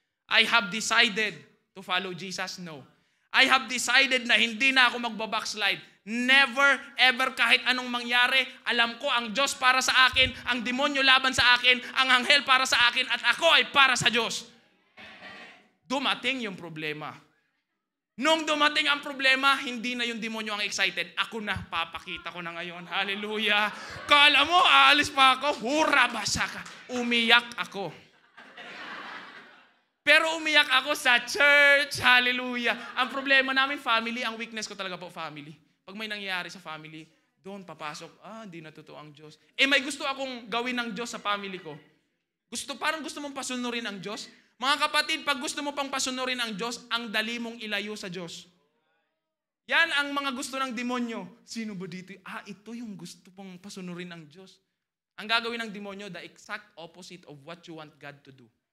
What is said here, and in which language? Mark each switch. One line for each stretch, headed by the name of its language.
English: I have decided to follow Jesus? No. I have decided
Filipino: na hindi na ako magbabackslide.
English: Never, ever,
Filipino: kahit anong mangyari, alam ko ang Diyos para sa akin, ang demonyo laban sa akin, ang anghel para sa akin, at ako ay para sa Diyos. Dumating yung problema. Nung dumating ang problema, hindi na yung demonyo ang excited. Ako na, papakita ko na ngayon. Hallelujah. Kala mo, aalis pa ako, hura basa ka. Umiyak ako. Pero umiyak ako sa church. Hallelujah. Ang problema namin, family. Ang weakness ko talaga po, family. Pag may nangyayari sa family, doon papasok, hindi na totoo ang Diyos. May gusto akong gawin ng Diyos sa family ko. Parang gusto mong pasunurin ang Diyos. Mga kapatid, pag gusto mo pang pasunurin ang Diyos, ang dali mong ilayo sa Diyos. Yan ang mga gusto ng demonyo. Sino ba dito? Ito yung gusto pang pasunurin ng Diyos. Ang gagawin ng demonyo,
English: the exact opposite of what you want God to do.